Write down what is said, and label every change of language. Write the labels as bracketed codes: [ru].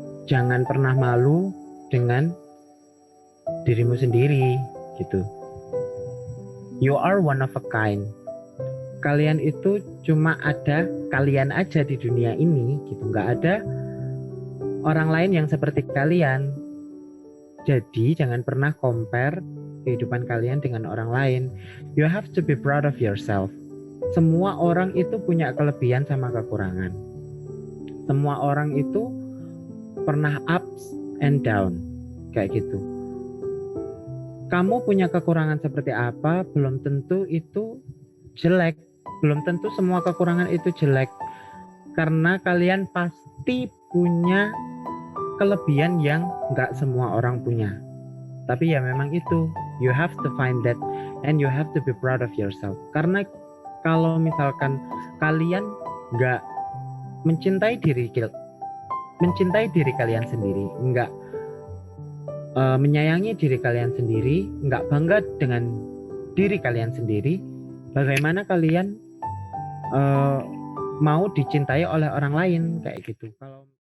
[id] Jangan pernah malu dengan dirimu sendiri gitu. [en] You are one of a kind. [id] Kalian itu cuma ada kalian aja di dunia ini gitu. Nggak ada orang lain yang seperti kalian. Jadi jangan pernah compare kehidupan kalian dengan orang lain. [en] You have to be proud of yourself. [id] Semua orang itu punya kelebihan sama kekurangan. Semua orang itu pernah [en] ups and down [id] kayak gitu. Kamu punya kekurangan seperti apa, belum tentu itu jelek. Belum tentu semua kekurangan itu jelek. Karena kalian pasti punya kelebihan yang nggak semua orang punya. Tapi ya memang itu, [en] you have to find that and you have to be proud of yourself. [id] Karena kalau misalkan kalian nggak mencintai diri kalian sendiri, nggak menyayangi diri kalian sendiri, nggak bangga dengan diri kalian sendiri, bagaimana kalian mau dicintai oleh orang lain kayak gitu. Kalau